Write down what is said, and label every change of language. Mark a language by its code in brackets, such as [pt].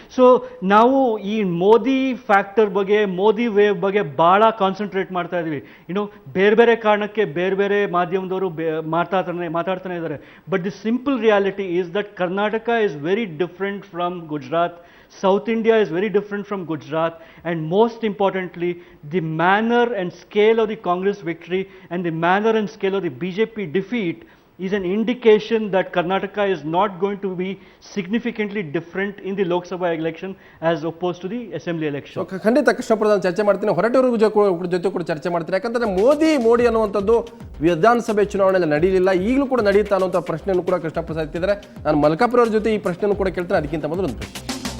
[kn] So ನಾವು ಈ Modi factor ಬಗ್ಗೆ, ಮೋದಿ ವೇವ್ ಬಗ್ಗೆ ಭಾಳ ಕಾನ್ಸಂಟ್ರೇಟ್ ಮಾಡ್ತಾ ಇದ್ದೀವಿ. ಬೇರೆ ಬೇರೆ ಕಾರಣಕ್ಕೆ ಬೇರೆ ಬೇರೆ ಮಾಧ್ಯಮದವರು ಮಾತಾಡ್ತಾನೆ ಇದ್ದಾರೆ. [en] But the simple reality is that Karnataka is very different from Gujarat. South India is very different from Gujarat, and most importantly, the manner and scale of the Congress victory and the manner and scale of the BJP defeat is an indication that Karnataka is not going to be significantly different in the Lok Sabha election as opposed to the assembly election. [kn] ಖಂಡಿತ ಕೃಷ್ಣಪ್ರಧಾನ್ ಚರ್ಚೆ ಮಾಡ್ತೀನಿ, ಹೊರಟವ್ರ ಜೊತೆ ಕೂಡ ಚರ್ಚೆ ಮಾಡ್ತೀನಿ. ಯಾಕಂದ್ರೆ ಮೋದಿ ಅನ್ನುವಂಥದ್ದು ವಿಧಾನಸಭೆ ಚುನಾವಣೆಯಲ್ಲಿ ನಡೆಯಲಿಲ್ಲ, ಈಗಲೂ ಕೂಡ ನಡೆಯುತ್ತಾ ಅನ್ನುವಂಥ ಪ್ರಶ್ನೆಯನ್ನು ಕೂಡ ಕೃಷ್ಣಪ್ರಸಾದ್ ಎತ್ತಿದ್ದಾರೆ. ನಾನು ಮಲ್ಕಾಪುರ ಅವ್ರ ಜೊತೆ ಈ ಪ್ರಶ್ನೆಯನ್ನು ಕೂಡ ಕೇಳ್ತೇನೆ. ಅದಕ್ಕಿಂತ ಮೊದಲು ಒಂದು ಪ್ರಶ್ನೆ.